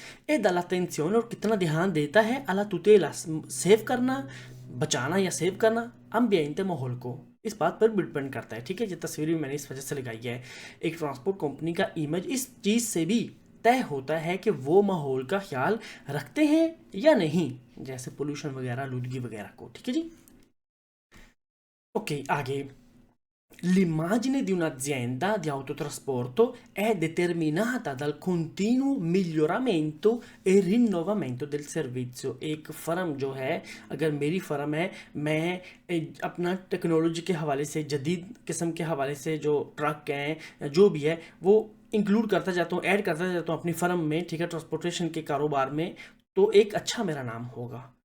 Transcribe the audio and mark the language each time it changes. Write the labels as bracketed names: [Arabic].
[Hindi] ए [Italian] dall'attenzione, [Hindi] और कितना ध्यान देता है, [Italian] alla tutela, [Hindi] सेव करना, बचाना या सेव करना, ambiente, माहौल को. इस बात पर डिपेंड करता है. ठीक है, ये तस्वीर भी मैंने इस वजह से लगाई है. एक ट्रांसपोर्ट कंपनी का इमेज इस चीज़ से भी तय होता है कि वो माहौल का ख्याल रखते हैं या नहीं, जैसे पोल्यूशन वगैरह, आलूदगी वगैरह को. ठीक है जी. ओके, आगे, [Italian] l'immagine di un'azienda di autotrasporto è determinata dal continuo miglioramento e rinnovamento del servizio. [Hindi] एक फर्म जो है, अगर मेरी फर्म है, मैं अपना टेक्नोलॉजी के हवाले से, जदीद किस्म के हवाले से जो ट्रक हैं, जो भी है, वो इंक्लूड करता जाता हूँ, ऐड करता जाता हूँ अपनी फर्म में, ठीक है, ट्रांसपोर्टेशन के कारोबार में, तो एक अच्छा मेरा नाम होगा.